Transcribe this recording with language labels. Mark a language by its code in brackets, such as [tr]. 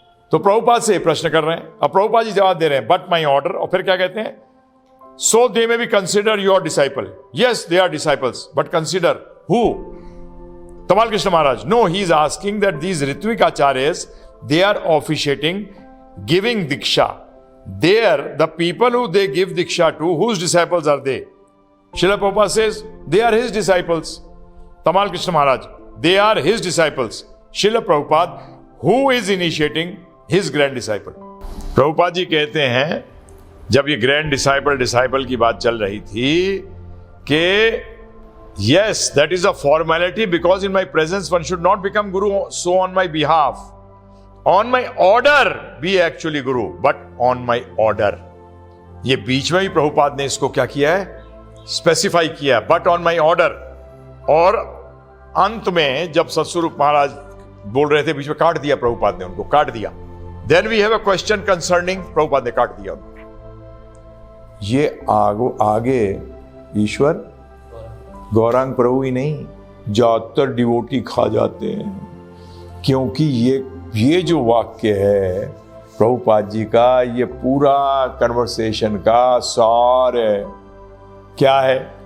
[hi] तो प्रभुपाद से प्रश्न कर रहे हैं, अब प्रभुपाद जी जवाब दे रहे हैं, [en] But my order. [hi] और फिर क्या कहते हैं? [en] So they may be consider your disciple, yes they are disciples, but consider who? Tamal Krishna Maharaj, no, he is asking that these ritvik acharyas, they are officiating, giving diksha. There, the people who they give diksha to, whose disciples are they? Srila Prabhupada says, they are his disciples. Tamal Krishna Maharaj, they are his disciples. Srila Prabhupada, who is initiating his grand disciple? Prabhupada [hi] जी कहते हैं, जब ये grand disciple की बात चल रही थी कि [en] yes, that is a formality because in my presence one should not become guru, so on my behalf. On my order be actually guru, but on my order. [hi] ये बीच में भी प्रभुपाद ने इसको क्या किया है? स्पेसिफाई किया, [en] But on my order. [hi] और अंत में जब सत्स्वरूप महाराज बोल रहे थे, बीच में काट दिया प्रभुपाद ने, उनको काट दिया। [en] then we have a question concerning, [hi] Prabhupada ने काट दिया उनको। ये आगे ईश्वर गौरांग प्रभु ही नहीं, ज्यादातर डिवोटी खा जाते हैं, क्योंकि ये जो वाक्य है प्रभुपाद जी का, ये पूरा कन्वर्सेशन का सार है। क्या है?